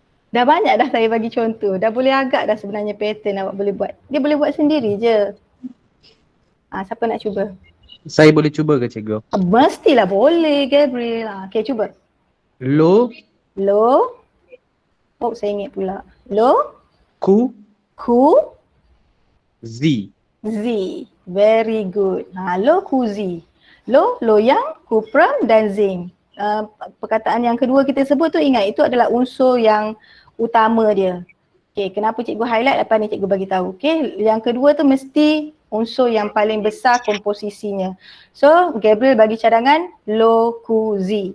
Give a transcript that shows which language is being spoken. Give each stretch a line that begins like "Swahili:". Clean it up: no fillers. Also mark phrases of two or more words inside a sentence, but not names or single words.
Malay: Dah banyak dah saya bagi contoh. Dah boleh agak dah sebenarnya pattern awak boleh buat. Dia boleh buat sendiri je. Siapa nak cuba? Saya boleh cuba ke cikgu? Mestilah boleh, Gabriel. Okay, cuba. Lo, Lo. Oh, saya ingat pula. Lo. ku, Ku. zi.
English: Z. Very good.
Malay: Lo, ku, Z. Lo, loyang, kupram dan zing. Perkataan yang kedua kita sebut tu ingat itu adalah unsur yang utama dia. Okay, kenapa cikgu highlight lepas ni cikgu bagi tahu. Okay, yang kedua tu mesti unsur yang paling besar komposisinya. So, Gabriel bagi cadangan lo, ku, Z.